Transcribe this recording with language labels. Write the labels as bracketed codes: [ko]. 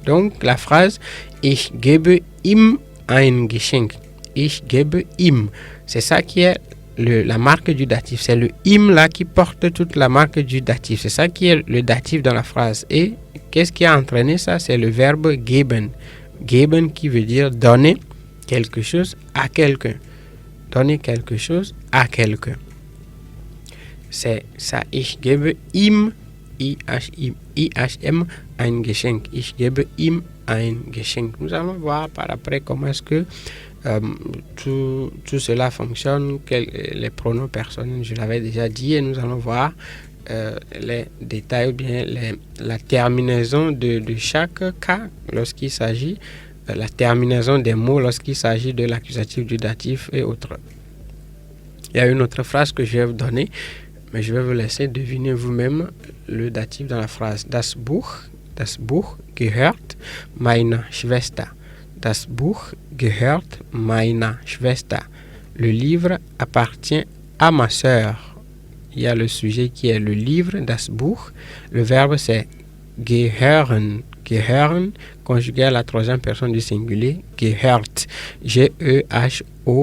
[fr] Donc, la phrase [de] Ich gebe ihm ein Geschenk. Ich gebe ihm. [fr] C'est ça qui est la marque du datif. C'est le im là qui porte toute la marque du datif. C'est ça qui est le datif dans la phrase. Et qu'est-ce qui a entraîné ça? C'est le verbe geben. Geben qui veut dire donner quelque chose à quelqu'un. Donner quelque chose à quelqu'un. C'est ça. [de] Ich gebe ihm, I-H-M, ein Geschenk. Ich gebe ihm ein Geschenk. [fr] Nous allons voir par après comment est-ce que tout cela fonctionne, les pronoms personnels, je l'avais déjà dit, et nous allons voir les détails ou bien la terminaison de chaque cas lorsqu'il s'agit, la terminaison des mots lorsqu'il s'agit de l'accusatif, du datif et autres. Il y a une autre phrase que je vais vous donner, mais je vais vous laisser deviner vous-même le datif dans la phrase. [de] Das Buch gehört meiner Schwester. Das Buch gehört meiner Schwester. [fr] Le livre appartient à ma sœur. Il y a le sujet qui est le livre, [de] das Buch. [fr] Le verbe c'est gehören. Gehören, conjugué à la troisième personne du singulier. Gehört. G-E-H-O-R-T.